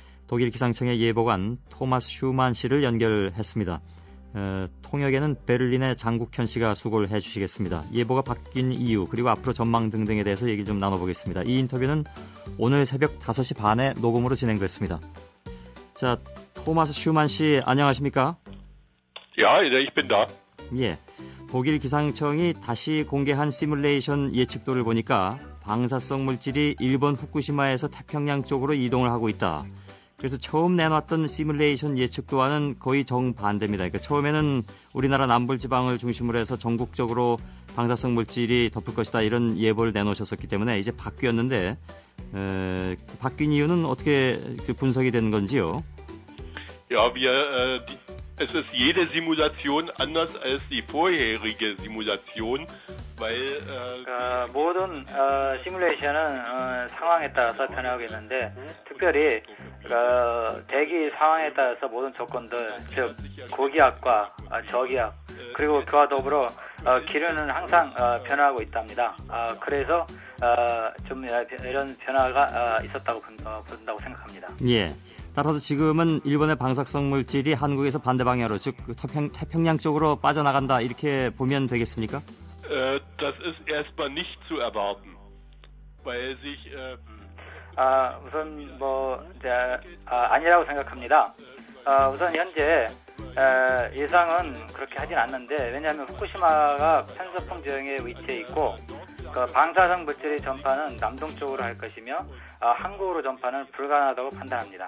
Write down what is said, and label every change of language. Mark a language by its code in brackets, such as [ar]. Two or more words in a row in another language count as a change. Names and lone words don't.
[ko] 독일 기상청의 예보관 토마스 슈만 씨를 연결했습니다. 통역에는 베를린의 장국현 씨가 수고를 해주시겠습니다. 예보가 바뀐 이유 그리고 앞으로 전망 등등에 대해서 얘기 좀 나눠보겠습니다. 이 인터뷰는 오늘 새벽 5시 반에 녹음으로 진행됐습니다. 자, 토마스 슈만 씨 안녕하십니까? [de] Ja, ich bin da. [ko] 예, 독일 기상청이 다시 공개한 시뮬레이션 예측도를 보니까 방사성 물질이 일본 후쿠시마에서 태평양 쪽으로 이동을 하고 있다. 그래서 처음 내놨던 시뮬레이션 예측도와는 거의 정반대입니다. 그러니까 처음에는 우리나라 남부지방을 중심으로 해서 전국적으로 방사성 물질이 덮을 것이다 이런 예보를 내놓으셨었기 때문에 이제 바뀌었는데 바뀐 이유는 어떻게 분석이 된 건지요? [de] Ja, es ist jede Simulation anders als die vorherige Simulation, weil [ko] 모든 시뮬레이션은 상황에 따라서 변하겠는데 특별히 대기 상황에 따라서 모든 조건들, 즉 고기압과 저기압 그리고 그와 더불어 기류는 항상 변화하고 있답니다. 그래서 좀 이런 변화가 있었다고 본다고 생각합니다. 예. 따라서 지금은 일본의 방사성 물질이 한국에서 반대 방향으로 즉 태평양 쪽으로 빠져나간다 이렇게 보면 되겠습니까? [de] Das ist erstmal nicht zu erwarten, weil sich [ko] 우선 아니라고 생각합니다. 우선 현재 예상은 그렇게 하진 않는데 왜냐하면 후쿠시마가 편서풍 지형에 위치해 있고 방사성 물질의 전파는 남동쪽으로 할 것이며 한국으로 전파는 불가능하다고 판단합니다.